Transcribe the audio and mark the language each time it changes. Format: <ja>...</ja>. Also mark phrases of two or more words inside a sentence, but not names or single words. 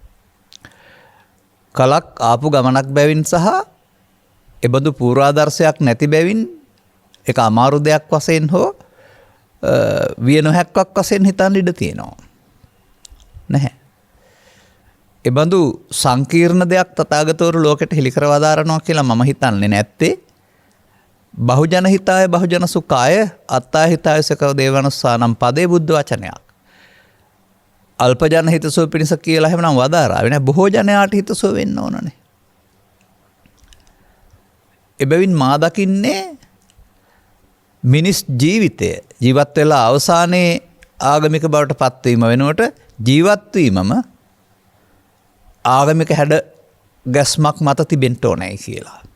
<si>කලක් ආපු ගමනක් බැවින් සහ එබඳු පූර්වාදර්ශයක් නැති බැවින් ඒක අමාරු දෙයක් වශයෙන් හෝ විය නොහැක්කක් වශයෙන් හිතන්න ඉඩ තියෙනවා. නැහැ. එබඳු සංකීර්ණ දෙයක් තථාගතවරු ලෝකෙට හෙළි කර වදාරනවා කියලා මම හිතන්නේ නැත්තේ.</si> <pi>බහුජන හිතාය බහුජන සුඛාය අත්තා හිතාය සකව දේවනස්සානම්</pi> <si>පදේ බුද්ධ වචනයක්. අල්ප ජන හිතසුව පිණිස කියලා එහෙමනම් වදාරාවේ නැහැ. බොහෝ ජනයාට හිතසුව වෙන්න ඕනනේ. එබැවින් මා දකින්නේ මිනිස් ජීවිතය ජීවත් වෙලා අවසානයේ ආගමික බවට පත්වීම වෙනුවට ජීවත් වීමම ආගමික හැඩ ගැස්මක් මත තිබෙන්න ඕනේ කියලා.</si>